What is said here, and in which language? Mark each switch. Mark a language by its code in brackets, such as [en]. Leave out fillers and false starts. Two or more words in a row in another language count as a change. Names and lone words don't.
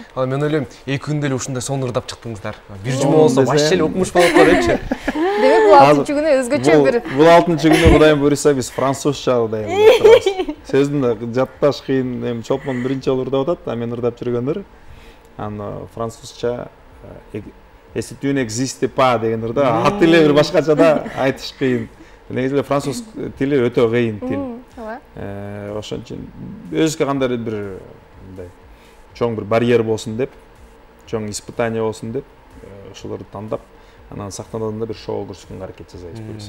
[ky] Ал мен ойлойм, 2 күндө эле ушундай сонун ырдап чыктыңыздар. Бир жума болсо вообще эле окумуш болот го депчи. Демек бул 6-чы күнү өзгөчө бир. Бул 6-чы күнү Кудайым буйруса биз французча ырдайбыз. Сөзүн жатташ кыйын, эми чолпон биринчи жолу ырдап атат, мен ырдап жүргөндөр. Французча если [fr] tu n'existes pas [ky] деген ырда, ат эле бир башкача да айтыш кыйын. Негизи француз тили өтө кыйын тил. Ошон үчүн өзгө кандай бир мындай чоң бир барьер болсун деп, чоң испытание болсун деп, ошолорду тандап, анан сахнада бир шоу көрсөткөнгө аракет жасайбыз буюрса.